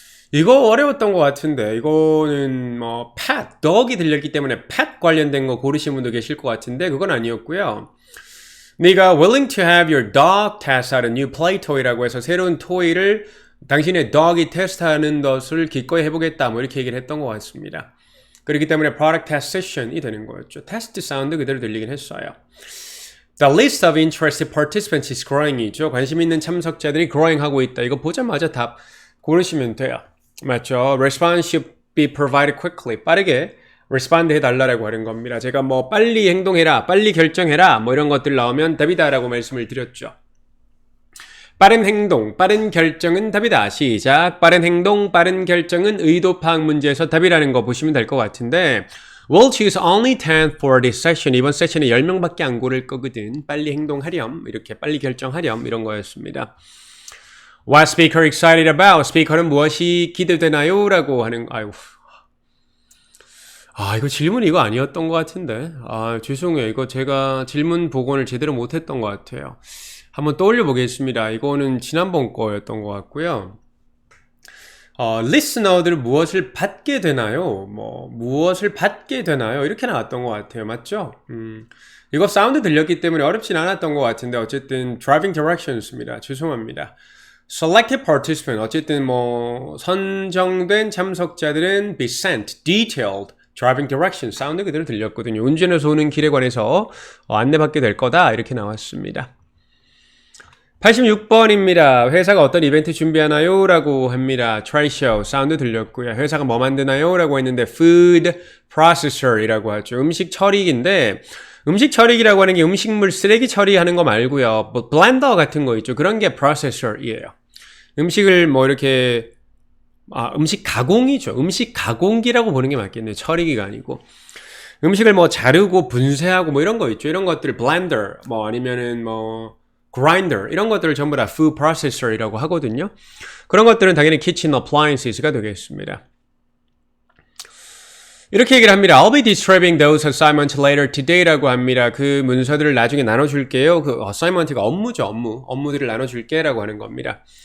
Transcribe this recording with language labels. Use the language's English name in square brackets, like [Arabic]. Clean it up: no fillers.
[Korean] 이거 어려웠던 것 같은데 이거는 pet, dog이 들렸기 때문에 pet 관련된 거 고르신 분도 계실 것 같은데 그건 아니었고요. 네가 [English] willing to have your dog test out a new play toy [Korean] 라고 해서 새로운 토이를 당신의 dog이 테스트하는 것을 기꺼이 해보겠다 이렇게 얘기를 했던 것 같습니다. 그렇기 때문에 [English] product test session [Korean] 이 되는 거였죠. 테스트 사운드 그대로 들리긴 했어요. [English] The list of interested participants is growing [Korean] 이죠. 관심 있는 참석자들이 growing 하고 있다. 이거 보자마자 답 고르시면 돼요. 맞죠? [English] Response should be provided quickly. [Korean] 빠르게 respond 해달라고 하는 겁니다. 제가 빨리 행동해라, 빨리 결정해라 이런 것들 나오면 답이다 라고 말씀을 드렸죠. 빠른 행동, 빠른 결정은 답이다. 시작. 빠른 행동, 빠른 결정은 의도 파악 문제에서 답이라는 거 보시면 될 것 같은데 [English] We'll choose only 10 for this session. [Korean] 이번 세션에 10명밖에 안 고를 거거든. 빨리 행동하렴, 이렇게 빨리 결정하렴 이런 거였습니다. [English] What speaker excited about? [Korean] 스피커는 무엇이 기대되나요? 라고 하는 이거 질문이 이거 아니었던 것 같은데 죄송해요. 이거 제가 질문 복원을 제대로 못했던 것 같아요. 한번 떠올려 보겠습니다. 이거는 지난번 거였던 것 같고요. 리스너들 무엇을 받게 되나요? 무엇을 받게 되나요? 이렇게 나왔던 것 같아요. 맞죠? 이거 사운드 들렸기 때문에 어렵진 않았던 것 같은데 어쨌든 driving directions입니다. 죄송합니다. [English] Selected participant [Korean] 어쨌든 선정된 참석자들은 [English] be sent detailed driving direction [Korean] 사운드 그대로 들렸거든요. 운전해서 오는 길에 관해서 안내받게 될 거다 이렇게 나왔습니다. 86번입니다. 회사가 어떤 이벤트 준비하나요? 라고 합니다. Trade show 사운드 들렸고요. 회사가 뭐 만드나요? 라고 했는데 food processor 이라고 하죠. 음식 처리기인데 음식 처리기라고 하는 게 음식물 쓰레기 처리하는 거 말고요. 블렌더 같은 거 있죠. 그런 게 processor이에요. 음식을 이렇게 음식 가공이죠. 음식 가공기라고 보는 게 맞겠네요. 처리기가 아니고. 음식을 자르고 분쇄하고 이런 거 있죠. 이런 것들 blender 아니면은 grinder 이런 것들을 전부 다 food processor이라고 하거든요. 그런 것들은 당연히 kitchen appliances가 되겠습니다. 이렇게 얘기를 합니다. [English] I'll be distributing those assignments later today [Korean] 라고 합니다. 그 문서들을 나중에 나눠줄게요. 그 assignment가 업무죠. 업무들을 나눠줄게라고 하는 겁니다.